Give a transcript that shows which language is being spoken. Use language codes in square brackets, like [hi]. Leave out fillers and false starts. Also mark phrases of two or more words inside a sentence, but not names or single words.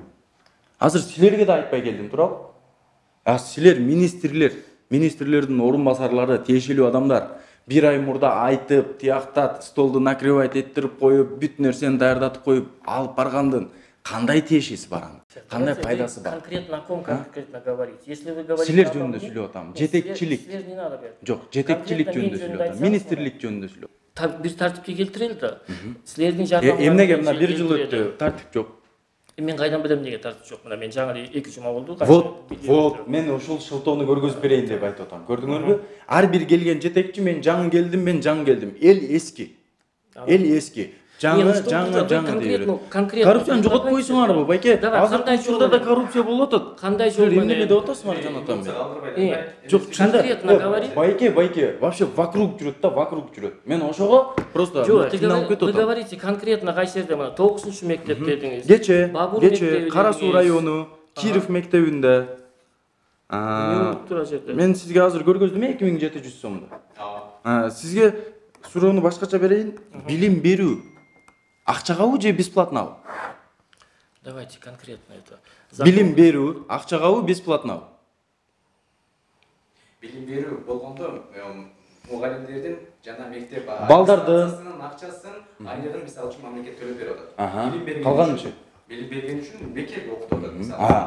[ky] Азыр силерге да айтпай келдим, туурабы? Силер министрлердин орун басарлары, тиешелүү адамдар 1 ай мурда айтып, тияктат, столду накрывать этирип коюп, бүт нерсени даярдатып коюп, алып баргандын кандай тиешеси бар анын? Кандай пайдасы бар? [ru] Конкретно о ком конкретно говорить? Если вы говорите [ky] силер жөнүндө сүйлөп атам. Жетекчилик. [ru] Силер не надо говорить. [ky] Жок, жетекчилик жөнүндө сүйлөп атам. Министрлик жөнүндө сүйлөп. Бир тартипке келтирели да. Силердин жардамыңызга. Эмнеге мына 1 жыл өттү, тартип жок. Мен кайдан билем эмнеге тартип жок? Мына мен жаңы 2 жума болду. Вот, мен ушул шылтоону көргөзүп берейин деп айтып атам. Көрдүңөрбү? Ар бир келген жетекчи мен жаңы келдим. Эл эски. жаңы дейберет. Коррупцияны жоготуп койсуңарбы, байке? Азыр учурда да коррупция болуп атат. Кандай жол Эмне менен? деп атасыңар жанатам мен? Жок, [ru] конкретно говори. [ky] Байке, [ru] вообще вокруг [ky] жүрөт да, вокруг жүрөт. Мен ошого просто кыйналып кетип [ru] Вы [ky] атам. [ru] говорите конкретно [ky] кайсы жерде мына 9-мектеп дедиңиз. Кече Кара Суу району, Киров мектебинде. Тура жерде. Мен сизге азыр көргөздүм 2700 сомдо. Сизге суроону башкача берейин. Билим берүү акчагабы же бесплатнабы? [ru] Давайте конкретно это. [ky] Билим берүү акчагабы бесплатнабы? Билим берүү болгондо мугалимдердин жана мектеп Балдардын акчасын айнырдан мисалы үчүн мамлекет төлөп берип атат. Билим берген калганычы? Билим берген үчүн мектеп окутуп атат мисалы.